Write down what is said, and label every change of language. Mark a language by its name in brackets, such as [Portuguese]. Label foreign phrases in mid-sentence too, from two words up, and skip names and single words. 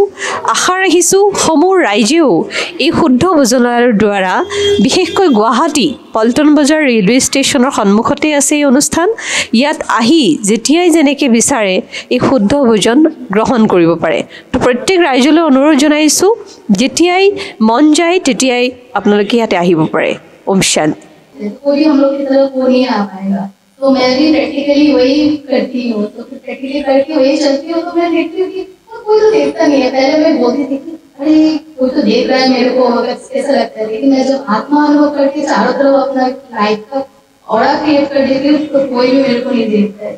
[Assamese] আশা ৰাখিছোঁ সমূহ ৰাইজেও এই শুদ্ধ ভোজনালয়ৰ দ্বাৰা, বিশেষকৈ গুৱাহাটী পল্টন বজাৰ ৰেলৱে ষ্টেচনৰ সন্মুখতে আছে এই অনুষ্ঠান, ইয়াত আহি যেতিয়াই যেনেকৈ বিচাৰে এই শুদ্ধ ভোজন গ্ৰহণ কৰিব পাৰে। তো প্ৰত্যেক ৰাইজলৈ অনুৰোধ জনাইছোঁ, যেতিয়াই মন যায় তেতিয়াই আপোনালোকে ইয়াতে আহিব পাৰে। ওম শান্তি। [Hindi] कोई हम लोग की तरफ वो नहीं आ पाएगा, तो मैं भी प्रैक्टिकली वही करती हूँ। तो फिर प्रैक्टिकली करके वही चलती हूँ। तो मैं देखती हूँ कि कोई तो देखता नहीं है। पहले मैं बोलती थी कि अरे कोई तो देख रहा है मेरे को, कैसा लगता है। लेकिन मैं जब आत्मा अनुभव करके चारों तरफ अपना लाइफ का [English] aura create [Hindi] कर देती हूँ तो कोई भी मेरे को नहीं देखता है।